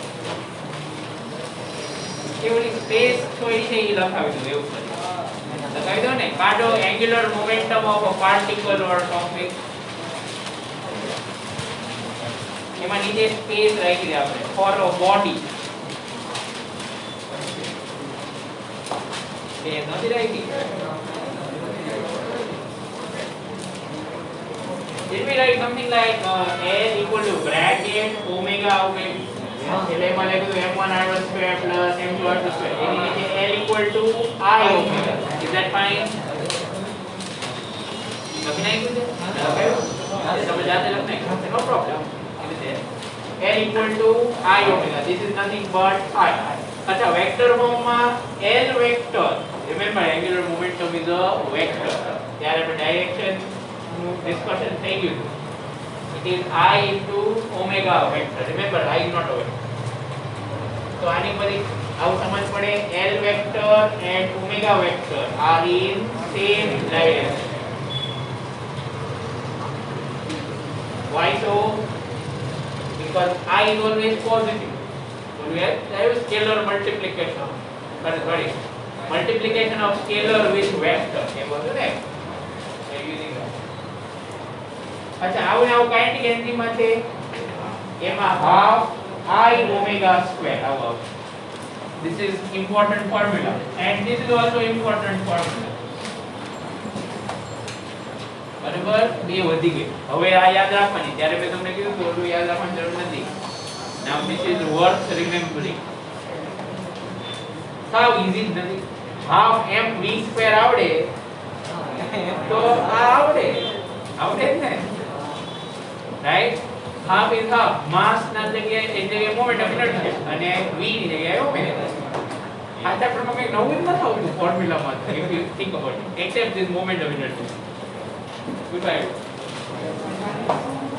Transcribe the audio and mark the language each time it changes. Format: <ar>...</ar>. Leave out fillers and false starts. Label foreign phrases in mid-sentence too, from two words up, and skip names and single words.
<gu>એવડી સ્પેસ થોડી છે એ લખાવી દો, એવું કરી લખાવી દો ને.</gu> <en>કાઢો angular momentum of a particle or topic.</en> <gu>એમાં નીચે સ્પેસ રાખી દે આપણે</gu> <en>for a body.</en> <gu>એ નથી રાખી.</gu> <en>It will write something like L equal to bracket omega of it.</en> <gu>એટલે એમાં લખ્યું</gu> <en>m1 r1 square plus m2 r2 square.</en> <gu>એની નીચે</gu> <en>L equal to I omega. Is that fine?</en> <gu>લખી નાખ્યું છે? લખાયું? તમે જાતે લખી નાખ્યું.</gu> <en>No problem. L equal to I omega. This is nothing but I.</en> <hi>अच्छा</hi> <en>vector form</en> <hi>में L वेक्टर.</hi> <en>Remember angular momentum is a vector.</en> <gu>ત્યારે આપણે ડાયરેક્શન નું ડિસ્કશન થઈ ગયું.</gu> <en>It is I into omega vector. Remember I is not a vector.</en> <gu>તો આની બધી આવું સમજ પડે.</gu> <en>L vector and omega vector are in same direction. Why so? Because I is always positive. So we have scalar multiplication. Sorry, multiplication of scalar with vector.</en> <hi>ये बोलते हैं ना?</hi> <en>using that.</en> <gu>अच्छा आવું ને આવું</gu> <en>kinetic energy</en> <gu>માં છે એમાં</gu> <en>half I omega square</en> <gu>આવું.</gu> <en>This is important formula and this is also important formula.</en> <gu>બરાબર બે વધી ગઈ. હવે આ યાદ રાખવાની. ત્યારે મેં તમને કીધું તો ઓલું યાદ રાખવાની જરૂર નથી.</gu> <en>Now this is worth remembering. How easy</en> <gu>નથી.</gu> <en>Half m v square</en> <gu>આવડે તો આ આવડે જ ને, રાઈટ.</gu> <en>half is half.</en> <gu>mass ના જગ્યાએ એક જગ્યાએ</gu> <en>moment of inertia</en> <gu>અને v ની જગ્યાએ ઓમેગા. આ ચેપ્ટરમાં કંઈ નવું જ નથી આવતું ફોર્મ્યુલામાં.</gu> <en>if you think about it except this moment of inertia. Goodbye.</en>